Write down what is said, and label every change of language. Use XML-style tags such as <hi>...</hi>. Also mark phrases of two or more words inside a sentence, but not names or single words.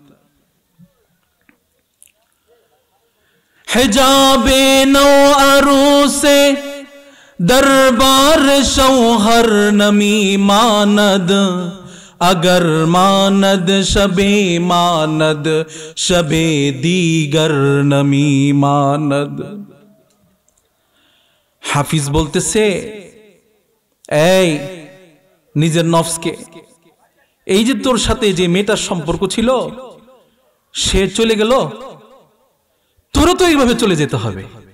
<fa>حجاب نو عروس دربار شوہر نمی ماند، اگر ماند شب دیگر نمی ماند.</fa> <bn>হাফিজ বলতেছে, এই নিজের নফসকে, এই যে তোর সাথে যে মেয়েটার সম্পর্ক ছিল সে চলে গেল, তোরও তো এইভাবে চলে যেতে হবে.</bn>